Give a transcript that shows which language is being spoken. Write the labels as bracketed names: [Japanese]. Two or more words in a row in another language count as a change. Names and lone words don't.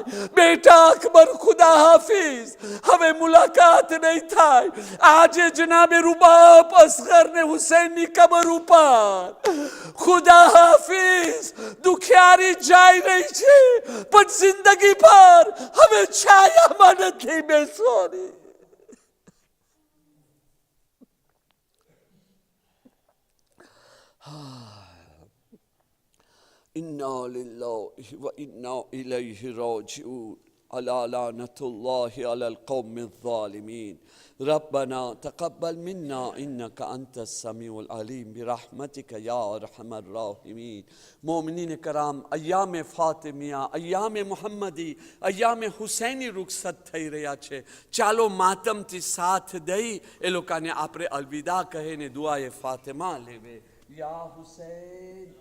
[Gujarati] બેટા અકબર ખુદા હાફિઝ, હવે મુલાકાત નહીં થાય. આજે જનાબે રૂબાબ અસગર ને હુસૈનની કબર ઉપર ખુદા હાફિઝ દુખિયારી જાય રહી છે, પણ જિંદગી પર હવે છાયામાં નથી બેસવાની. [Arabic] إنا لله وإنا إليه راجعون على لعنة الله على القوم الظالمين ربنا تقبل منا إنك أنت السميع العليم برحمتك يا أرحم الراحمين. [Gujarati] મોમિનીન કરામ, અય્યામ ફાતિમિયા, અય્યામ મુહમ્મદી, અય્યામ હુસૈની રુખસત થઈ રહ્યા છે. ચાલો માતમથી સાથ દઈ એ લોકોને આપણે અલવિદા કહીને દુઆએ ફાતિમા લેવે. યા હુસૈન